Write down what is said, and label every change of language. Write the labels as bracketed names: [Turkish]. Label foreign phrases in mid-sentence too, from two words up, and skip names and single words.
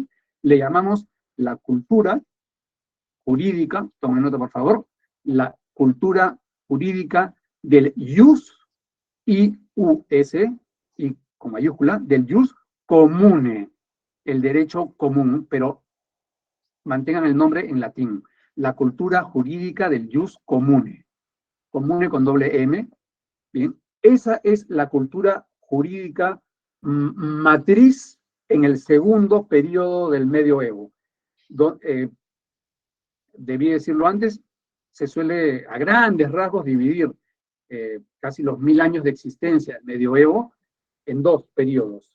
[Spanish] Le llamamos la cultura jurídica, tomen nota por favor, la cultura jurídica del ius, I-U-S, y con mayúscula, del [Latin] ius comune, [Spanish] el derecho común, pero mantengan el nombre en latín, la cultura jurídica del [Latin] ius comune, [Spanish] comune con doble M, bien, esa es la cultura jurídica matriz en el segundo periodo del medioevo. Debí decirlo antes, se suele a grandes rasgos dividir casi los 1000 años de existencia del medioevo en dos periodos.